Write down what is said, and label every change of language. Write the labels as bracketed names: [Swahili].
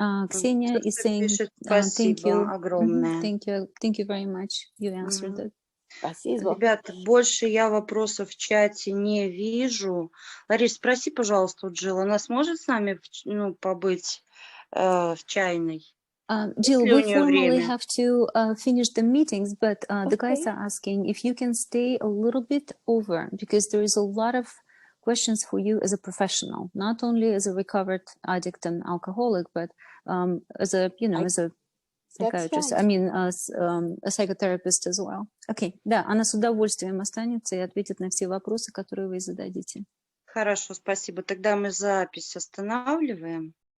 [English] Ксения is saying thank you. [Russian] Огромное. [English] Thank you very much. You answered it. [Russian] Спасибо. Ребята, больше я вопросов в чате не вижу. Ларис, спроси, пожалуйста, у Джилл, она сможет с нами побыть в чайной? [English] Jill, we formally have to finish the meetings, but the guys are asking if you can stay a little bit over, because there is a lot of questions for you as a professional, not only as a recovered addict and alcoholic, but as a, as a psychiatrist, I mean, as a psychotherapist as well. [Russian] Okay, да, она с удовольствием останется и ответит на все вопросы, которые вы зададите. Хорошо, спасибо. Тогда мы запись останавливаем.